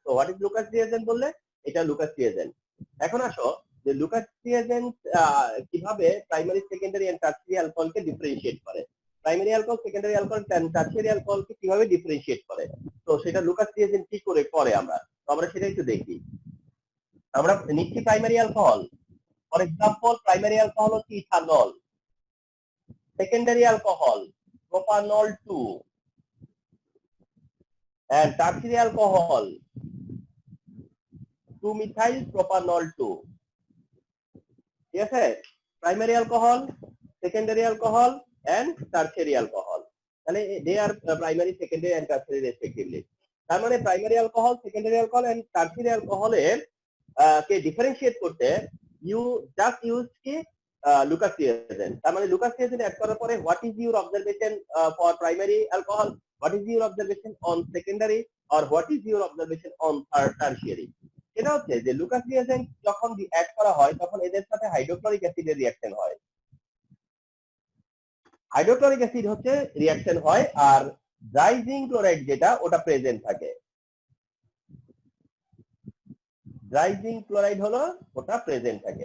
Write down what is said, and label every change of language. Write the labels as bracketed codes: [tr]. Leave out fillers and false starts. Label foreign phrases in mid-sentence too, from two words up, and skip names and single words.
[bn] তো [en] what is Lucas reagent [bn] বললে এটা [en] Lucas reagent. [bn] এখন আসো যে লুকাস রিয়েজেন্ট কিভাবে [en] primary secondary and tertiary [bn] অ্যালকোহলকে ডিফারেন্সিয়েট করে, [en] primary alcohol secondary alcohol tertiary [bn] অ্যালকোহলকে কিভাবে ডিফারেন্সিয়েট করে, তো সেটা [en] Lucas reagent [bn] কি করে করে আমরা, তো আমরা সেটা একটু দেখি। আমরা নিচ্ছি [en] primary alcohol, for example primary alcohol [bn] হচ্ছে ইথানল, [en] secondary alcohol propanol 2 and tertiary alcohol 2 methyl propanol 2। [bn] ঠিক আছে, [en] primary alcohol, secondary alcohol and tertiary alcohol, তাহলে they are primary secondary and tertiary respectively. [bn] তার মানে [en] primary alcohol, secondary alcohol and tertiary অ্যালকোহলের কে ডিফারেন্সিয়েট করতে you just use কি Lucas reagent. [bn] তার মানে [en] Lucas reagent add [bn] করার পরে [en] what is your observation for primary alcohol, what is your observation on secondary, আর what is your observation on tertiary. [bn] এটা হচ্ছে যে [en] Lucas reagent [bn] যখন অ্যাড করা হয় তখন এদের সাথে হাইড্রোক্লোরিক অ্যাসিডের রিঅ্যাকশন হয়, [en] hydrochloric acid [bn] হচ্ছে রিঅ্যাকশন হয়, আর ড্রাইজিং ক্লোরাইড যেটা ওটা প্রেজেন্ট থাকে, ড্রাইজিং ক্লোরাইড হলো ওটা প্রেজেন্ট থাকে।